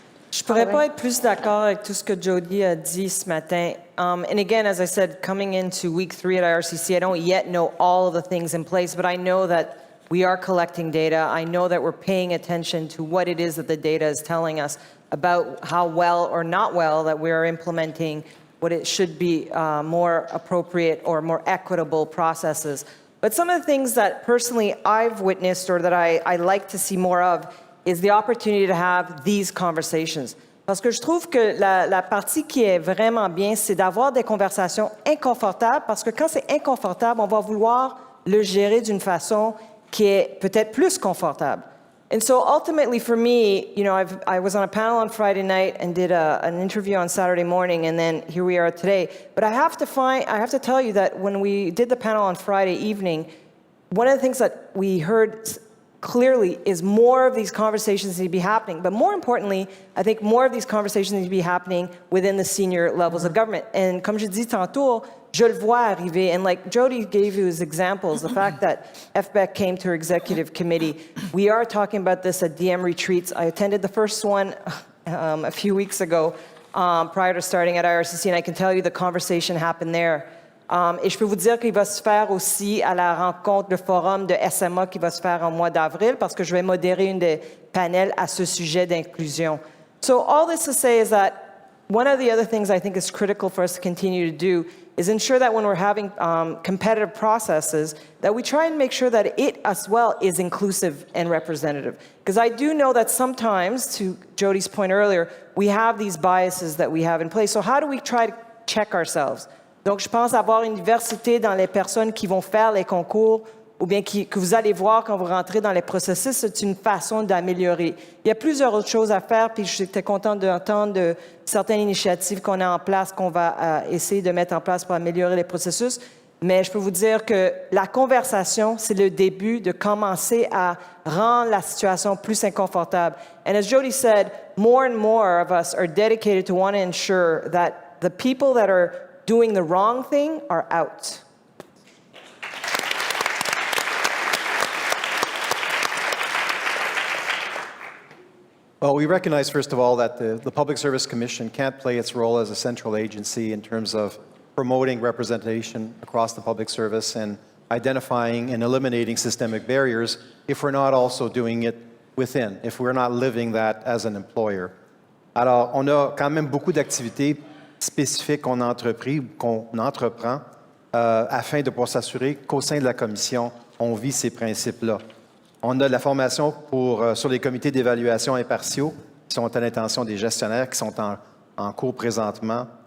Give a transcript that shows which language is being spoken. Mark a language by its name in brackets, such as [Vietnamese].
[French] Je pourrais pas être plus d'accord avec tout ce que Jody a dit ce matin. [English] And again, as I said, coming into week 3 at IRCC, I don't yet know all of the things in place, but I know that we are collecting data. I know that we're paying attention to what it is that the data is telling us about how well or not well that we are implementing what it should be more appropriate or more equitable processes. But some of the things that personally I've witnessed or that I like to see more of is the opportunity to have these conversations. [French] Parce que je trouve que la partie qui est vraiment bien, c'est d'avoir des conversations inconfortables, parce que quand c'est inconfortable, on va vouloir le gérer d'une façon qui est peut-être plus confortable. [English] And so ultimately for me, you know, I was on a panel on Friday night and did an interview on Saturday morning, and then here we are today. But I have to tell you that when we did the panel on Friday evening, one of the things that we heard clearly is more of these conversations need to be happening. But more importantly, I think more of these conversations need to be happening within the senior levels of government. [French] And comme je dis tantôt, je le vois arriver. [English] And like Jody gave you his examples, the fact that FBEC came to our executive committee. We are talking about this at DM retreats. I attended the first one a few weeks ago prior to starting at IRCC, and I can tell you the conversation happened there. [French] Et je peux vous dire qu'il va se faire aussi à la rencontre, le forum de SMA qui va se faire en mois d'avril, parce que je vais modérer une des panels à ce sujet d'inclusion. [English] So all this to say is that one of the other things I think is critical for us to continue to do is ensure that when we're having competitive processes, that we try and make sure that it as well is inclusive and representative. Because I do know that sometimes, to Jody's point earlier, we have these biases that we have in place. So how do we try to check ourselves? [French] Donc, je pense avoir une diversité dans les personnes qui vont faire les concours ou bien que vous allez voir quand vous rentrez dans les processus, c'est une façon d'améliorer. Il y a plusieurs autres choses à faire, puis j'étais contente d'entendre de certaines initiatives qu'on a en place, qu'on va essayer de mettre en place pour améliorer les processus. Mais je peux vous dire que la conversation, c'est le début de commencer à rendre la situation plus inconfortable. [English] And as Jody said, more and more of us are dedicated to want to ensure that the people that are doing the wrong thing are out. Well, we recognize, first of all, that the Public Service Commission can't play its role as a central agency in terms of promoting representation across the public service and identifying and eliminating systemic barriers if we're not also doing it within, if we're not living that as an employer. [French] Alors, on a quand même beaucoup d'activités spécifiques qu'on entreprend afin de pouvoir s'assurer qu'au sein de la Commission, on vit ces principes-là. On a de la formation sur les comités d'évaluation impartiaux qui sont à l'intention des gestionnaires qui sont en cours présentement.